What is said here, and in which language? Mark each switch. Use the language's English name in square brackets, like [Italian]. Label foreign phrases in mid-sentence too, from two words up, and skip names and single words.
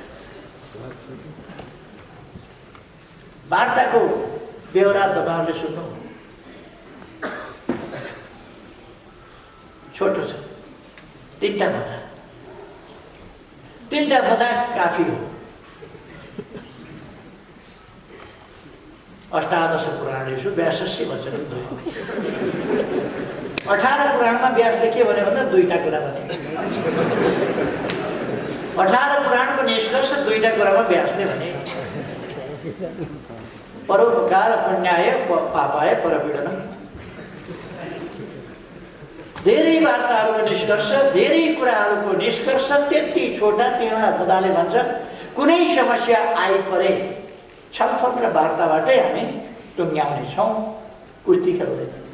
[Nepali] वार्ताको बेहोरा तपाईँहरूले सुन्नु, छोटो छ। 3टा फदा काफी हो। [Sanskrit] अष्टादश पुराणेषु व्यासस्य वचनं द्वयम्। [Nepali] 18 पुराणमा व्यासले के भन्यो भन्दा 2टा कुरा भने। 18 पुराणको निष्कर्ष 2टा कुरामा व्यासले भने। [Sanskrit] परोपकार पुण्याय पापाय परपीडनम। [Nepali] धेरै वार्ताहरूको निष्कर्ष, धेरै कुराहरूको निष्कर्ष त्यति छोटा 3वटा पदले भन्छ कुनै समस्या आइपरे छलफल र वार्ताबाटै हामी टुङ्ग्याउनेछौँ, कुस्ती खेल्दैन।